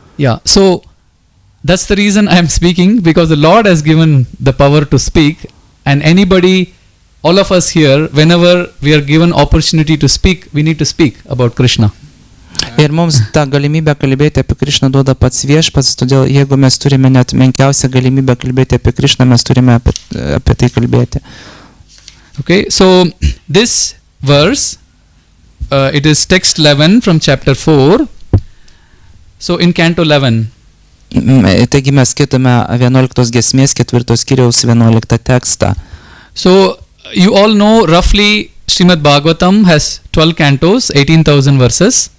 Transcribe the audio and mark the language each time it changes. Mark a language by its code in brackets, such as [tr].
[en] Yeah, so that's the reason I am speaking, because the Lord has given the power to speak, and anybody, all of us here, whenever we are given opportunity to speak, we need to speak about Krishna. [lt] Ir mums tą galimybę kalbėti apie Krišną duoda pats viešpats, todėl jeigu mes turime net menkiausią galimybę kalbėti apie Krišną, mes turime apie tai kalbėti. [en] Okay, so this verse, it is text 11 from chapter 4. So in canto 11. [lt] Taigi mes skaitome 11 giesmės 4 skyriaus 11 tekstą. [en] So you all know roughly Srimad Bhagavatam has 12 cantos, 18,000 verses.